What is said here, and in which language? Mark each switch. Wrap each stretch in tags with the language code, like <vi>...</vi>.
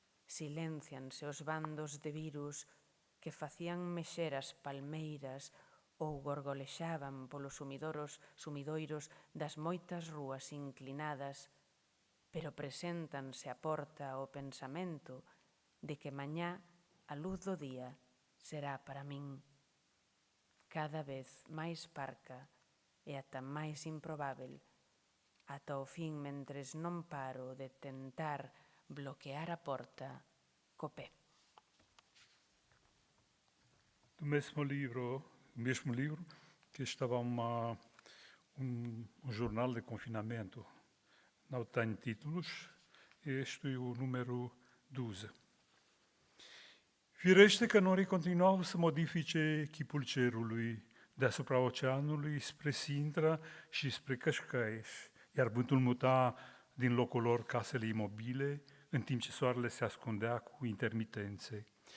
<gl>Siléncianse os bandos de virus que facían mexer as palmeiras ou gorgolexaban polos sumidoiros das moitas rúas inclinadas, pero preséntanse á porta o pensamento de que mañá a luz do día será para min cada vez máis parca e ata máis improbável, ata o fin mentres non paro de tentar bloquear a porta co pé.</gl> <pt>Do mesmo livro que estava um jornal de confinamento. Não tem títulos, este é o número 12.</pt> <ro>Firește că norii continuau să modifice chipul cerului deasupra oceanului spre Sintra și spre Cășcăieș, iar vântul muta din locul lor casele imobile, în timp ce soarele se ascundea cu intermitențe.</ro>